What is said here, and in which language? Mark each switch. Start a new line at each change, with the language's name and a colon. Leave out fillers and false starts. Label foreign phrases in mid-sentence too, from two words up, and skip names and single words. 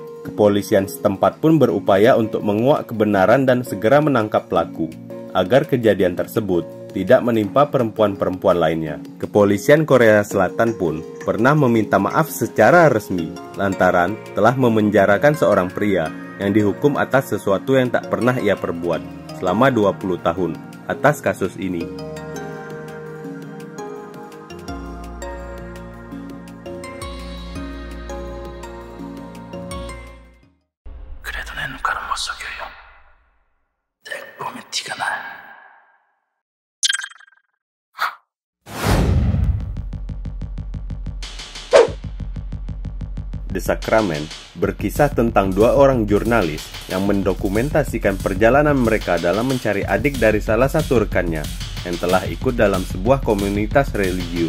Indonesian: Kepolisian setempat pun berupaya untuk menguak kebenaran dan segera menangkap pelaku, agar kejadian tersebut tidak menimpa perempuan-perempuan lainnya. Kepolisian Korea Selatan pun pernah meminta maaf secara resmi lantaran telah memenjarakan seorang pria yang dihukum atas sesuatu yang tak pernah ia perbuat selama 20 tahun atas kasus ini.
Korean: 그래도 내 눈가는 못 속여요. 내 보면 티가 나.
Indonesian: The Sacrament berkisah tentang dua orang jurnalis yang mendokumentasikan perjalanan mereka dalam mencari adik dari salah satu rekannya yang telah ikut dalam sebuah komunitas religius.